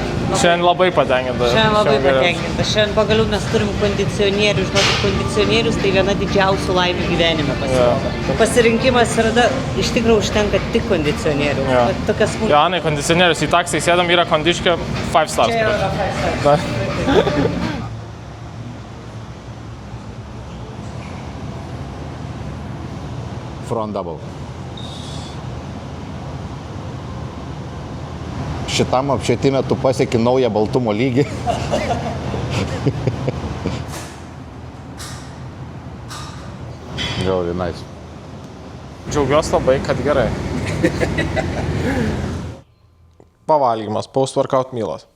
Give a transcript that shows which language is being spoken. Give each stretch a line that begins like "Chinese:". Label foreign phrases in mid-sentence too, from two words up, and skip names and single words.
Lithuanian: Šiandien labai patenkinta. Šiandien pagaliau mes turim kondicionierių. Žinokit, kondicionierius tai viena didžiausių laimių gyvenime pasirodo. Pasirinkimas yra, iš tikrųjų užtenka tik kondicionierių. Jo, Anai, kondicionierius į taksą įsėdam, yra kondiškė 5 stars. Čia yra 5 stars.
English: Front double.
Lithuanian: Šitam apšvietime tu pasieki naują baltumo lygį. Žiauriai nice. Džiaugiuosi labai, kad gerai. Pavalgymas, post-workout mealas.